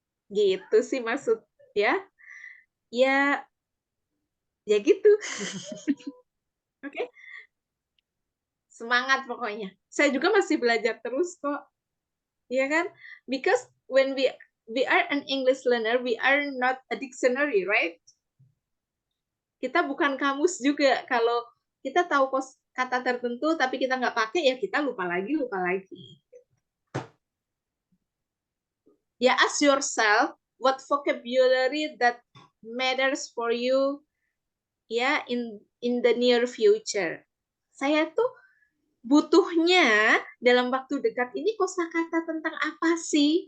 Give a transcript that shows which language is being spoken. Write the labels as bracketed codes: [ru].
[id] Gitu sih maksud ya. Ya gitu. Oke. Semangat pokoknya. Saya juga masih belajar terus kok. Iya kan? [en] Because when we are an English learner, we are not a dictionary, right? [id] Kita bukan kamus juga. Kalau kita tahu kata tertentu tapi kita nggak pakai, ya kita lupa lagi. [en] Ya, ask yourself what vocabulary that matters for you ya in the near future. [id] Saya tuh butuhnya dalam waktu dekat ini kosakata tentang apa sih?